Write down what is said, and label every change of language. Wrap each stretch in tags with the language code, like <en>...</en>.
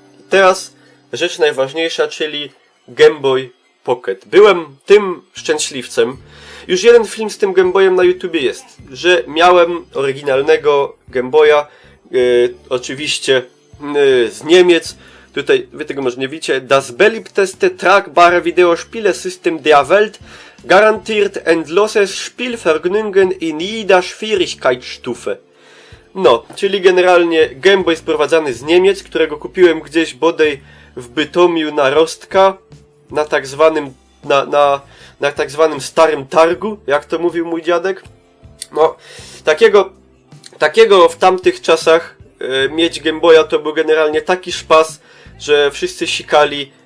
<pl>Teraz rzecz najważniejsza, czyli Game Boy Pocket. Byłem tym szczęśliwcem. Już jeden film z tym Game Boyem na YouTubie jest, że miałem oryginalnego Game Boya, oczywiście z Niemiec. Tutaj wy tego może nie widzicie.</pl> <de>Das beliebteste tragbare Videospielesystem der Welt garantiert endloses Spielvergnügen in jeder Schwierigkeitsstufe.</de> <pl>No, czyli generalnie Game Boy sprowadzany z Niemiec, którego kupiłem gdzieś bodaj w Bytomiu na Rostka, na tak zwanym, na tak zwanym starym targu, jak to mówił mój dziadek. No, takiego w tamtych czasach mieć Game Boya to był generalnie taki szpas, że wszyscy sikali</pl>